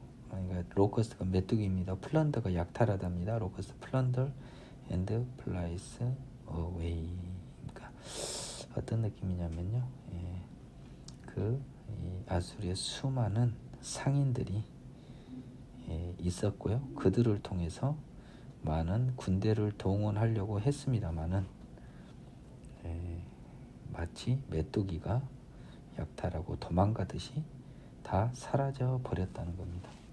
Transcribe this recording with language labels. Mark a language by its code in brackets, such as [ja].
[ko] 그러니까 로커스트가 메뚜기입니다. 플런더가 약탈하답니다. [en] 로커스트 plunder and flies away. [ko] 그러니까 어떤 느낌이냐면요. 이 아수리의 수많은 상인들이 있었고요. 그들을 통해서 많은 군대를 동원하려고 했습니다마는 마치 메뚜기가 약탈하고 도망가듯이 다 사라져 버렸다는 겁니다.